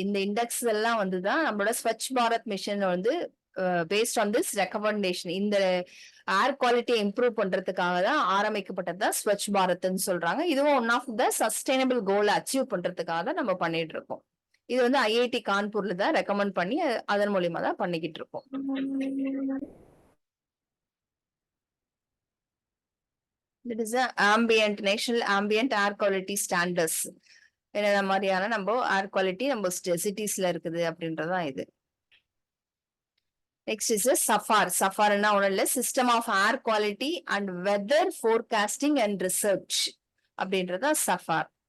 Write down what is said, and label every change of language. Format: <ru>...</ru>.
<ta>இந்த இண்டெக்ஸ் எல்லாம் வந்துதான் நம்மளோட ஸ்வச் பாரத் மிஷன் வந்து பேஸ்ட் ஆன் திஸ் ரெக்கமெண்டேஷன், இந்த ஏர் குவாலிட்டியை இம்ப்ரூவ் பண்றதுக்காக தான் ஆரம்பிக்கப்பட்டதுதான் ஸ்வச் பாரத்ன்னு சொல்றாங்க. இதுவும் ஒன் ஆஃப் த சஸ்டைனபிள் கோலை அச்சீவ் பண்றதுக்காக தான் நம்ம பண்ணிட்டு இருக்கோம். இது வந்து IIT கான்பூர்ல தான் ரெக்கமெண்ட் பண்ணி அதன் மூலியமா தான் பண்ணிக்கிட்டு இருக்கோம்.</ta> <en>It is a ambient, national ambient air quality standards.</en> <ta>என்னென்ன மாதிரியான நம்ம ஏர் குவாலிட்டி நம்ம சிட்டிஸ்ல இருக்குது அப்படின்றதான் இது.</ta> <en>Next is a SAFAR. SAFAR னா</en> <ta>ஒண்ணும் இல்ல,</ta> <en>System of air quality and weather forecasting and research அப்படின்றதா SAFAR.</en>